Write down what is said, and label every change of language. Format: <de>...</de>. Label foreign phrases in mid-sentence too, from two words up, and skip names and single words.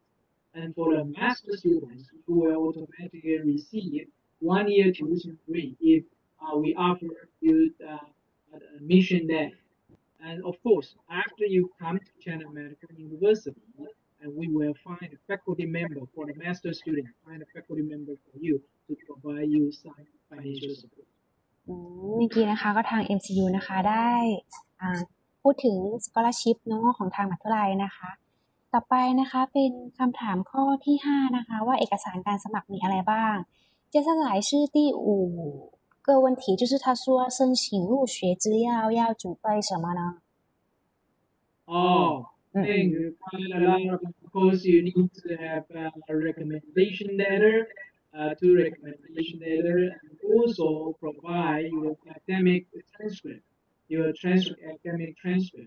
<en>And for the master students, you will automatically receive 1-year tuition free if we offer you admission there. And of course, after you come to China Medical University, and we will find a faculty member for the master student, find a faculty member for you to provide you some financial support.</en> <th>เมื่อกี้นะคะก็ทาง MCU นะคะได้พูดถึง scholarship เนาะของทางมหาวิทยาลัยนะคะต่อไปนะคะเป็นคำถามข้อที่5นะคะว่าเอกสารการสมัครมีอะไรบ้าง</th> <zh>接下来是第5个问题就是他说申请入学资料要准备什么呢</zh> <en>I think quite a lot of course you need to have a recommendation letter, two recommendation letter, and also provide your academic transcript, academic transcript.</en>